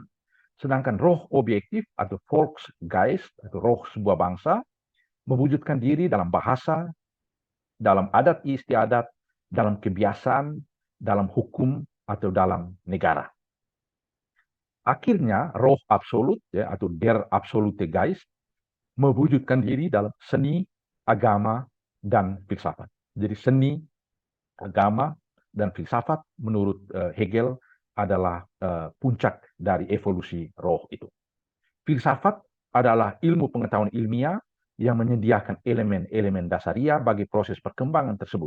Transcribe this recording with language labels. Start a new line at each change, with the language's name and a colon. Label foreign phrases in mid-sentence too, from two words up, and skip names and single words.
Indonesian: Sedangkan roh objektif atau Volksgeist atau roh sebuah bangsa mewujudkan diri dalam bahasa, dalam adat istiadat, dalam kebiasaan, dalam hukum, atau dalam negara. Akhirnya roh absolut, ya, atau
German: der absolute Geist
Indonesian: mewujudkan diri dalam seni, agama, dan filsafat. Jadi seni, agama, dan filsafat menurut Hegel adalah puncak dari evolusi roh itu. Filsafat adalah ilmu pengetahuan ilmiah yang menyediakan elemen-elemen dasaria bagi proses perkembangan tersebut.